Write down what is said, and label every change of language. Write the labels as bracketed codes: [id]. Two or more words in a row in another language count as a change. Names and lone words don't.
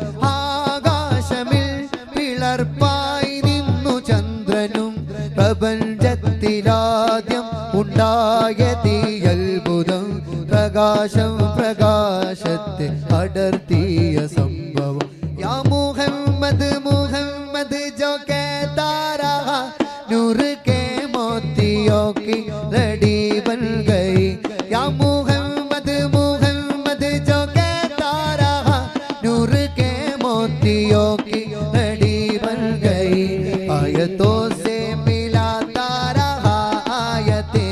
[ml] ആകാശമിൽ പിളർപ്പായി നിന്നു ചന്ദ്രനും പ്രപഞ്ചത്തിലാദ്യം ഉണ്ടായ തീയത്ഭുതം പ്രകാശം പ്രകാശത്തെ അടർത്തിയ സംഭവം യാ മുഹമ്മദ് മുഹമ്മദ് [hi] जो कहता रहा नूर के मोतियों की लड़ी बन गई या मुहम्मद मुहम्मद जो कहता रहा नूर के मोतियों की लड़ी बन गई आयतों से मिलाता रहा आयतें